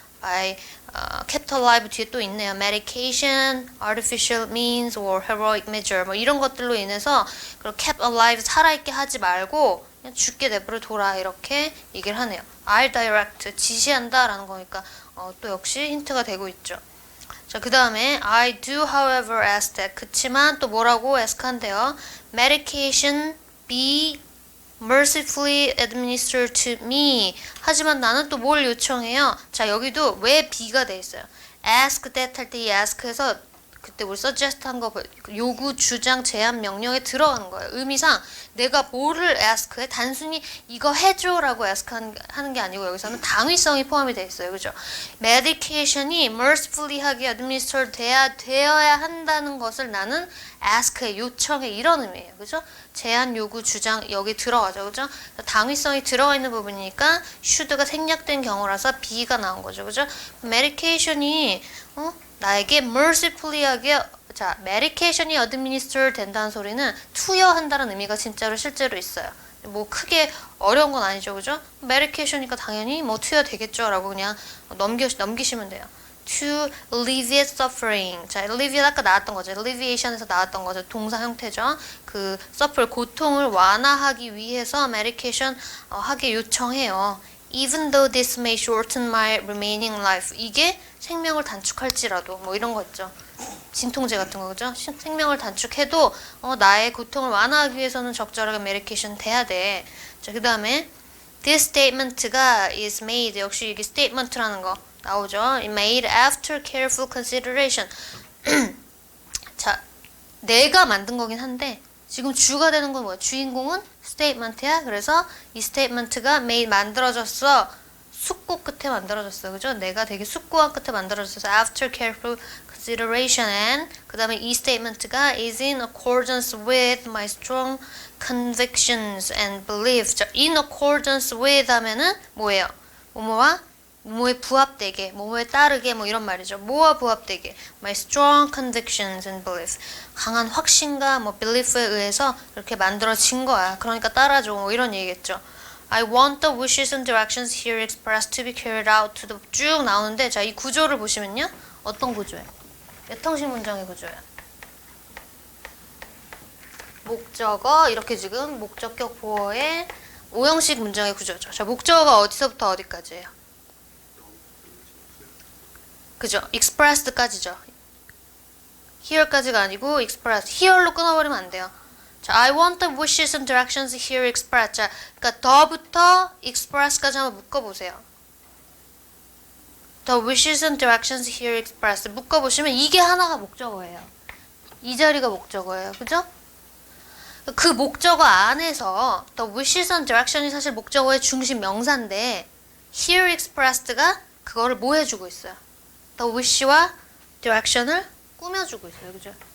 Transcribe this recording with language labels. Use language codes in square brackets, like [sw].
[en] by kept alive [ko] 뒤에 또 있네요. [en] medication, artificial means or heroic measure [ko] 뭐 이런 것들로 인해서 kept alive 살아있게 하지 말고 그냥 죽게 내버려 둬라 이렇게 얘기를 하네요. [en] I'll direct [ko] 지시한다라는 거니까 또 역시 힌트가 되고 있죠. 자, 그 다음에 [en] I do however ask that [ko] 그치만 또 뭐라고 ask한대요. [en] medication be mercifully administered to me. [ko] 하지만 나는 또 뭘 요청해요? 자, 여기도 왜 be가 돼 있어요. [en] ask that [ko] 할 때 이 ask에서 그때 우리 suggest 한 거 요구, 주장, 제안, 명령에 들어가는 거예요. 의미상 내가 뭐를 ask해? 단순히 이거 해줘라고 ask 하는 게 아니고 여기서는 당위성이 포함이 돼 있어요. 그죠? medication이 mercifully 하게 administered 되어야 한다는 것을 나는 ask해, 요청해 이런 의미예요. 그죠? 제안, 요구, 주장 여기 들어가죠. 그죠? 당위성이 들어가 있는 부분이니까 should가 생략된 경우라서 be가 나온 거죠. 그죠? medication이 나에게 mercifully 하게 자, medication이 administer 된다는 소리는 투여한다는 의미가 실제로 있어요. 뭐 크게 어려운 건 아니죠. 그죠? medication이니까 당연히 뭐 투여되겠죠 라고 그냥 넘기시면 돼요. [en] to alleviate suffering. [ko] 자, alleviate 아까 나왔던 거죠. alleviation에서 나왔던 거죠. 동사 형태죠. 그 suffer 고통을 완화하기 위해서 medication 하게 요청해요. [en] Even though this may shorten my remaining life. [ko] 이게 생명을 단축할지라도 뭐 이런 거 있죠. 진통제 같은 거 그죠? 생명을 단축해도 나의 고통을 완화하기 위해서는 적절하게 medication 돼야 돼. 자, 그 다음에 [en] this statement [ko] 가 is made. 역시 이게 statement라는 거 나오죠. [en] It made after careful consideration. [ko] 자, 내가 만든 거긴 한데 지금 주가 되는 건 뭐야? 주인공은 statement야. 그래서 이 statement가 made 만들어졌어. 숙고 끝에 만들어졌어. 그죠? 내가 되게 숙고한 끝에 만들어졌어. [en] After careful consideration and [ko] 그 다음에 이 [en] statement가 is in accordance with my strong convictions and beliefs. [ko] 자, in accordance with 하면은 뭐예요? 뭐뭐에 부합되게, 뭐뭐에 따르게 뭐 이런 말이죠. 뭐와 부합되게? [en] My strong convictions and beliefs. [ko] 강한 확신과 뭐 belief에 의해서 이렇게 만들어진 거야. 그러니까 따라줘. 뭐 이런 얘기겠죠. [en] I want the wishes and directions here expressed to be carried out to the [ko] 쭉 나오는데 자, 이 구조를 보시면요. 어떤 구조예요? 몇 형식 문장의 구조예요? 목적어 이렇게 지금 목적격 보어의 5형식 문장의 구조죠. 자, 목적어가 어디서부터 어디까지예요? 그죠? expressed까지죠. here까지가 아니고 expressed. here로 끊어버리면 안 돼요. [en] 자, I want the wishes and directions here expressed. [ko] 자, 그러니까 더부터 express까지 한번 묶어보세요. [en] The wishes and directions here expressed. [ko] 묶어보시면 이게 하나가 목적어예요. 이 자리가 목적어예요. 그죠? 그 목적어 안에서 the wishes and direction이 사실 목적어의 중심 명사인데 here expressed가 그거를 뭐 해주고 있어요? The wish와 direction을 꾸며주고 있어요. 그죠?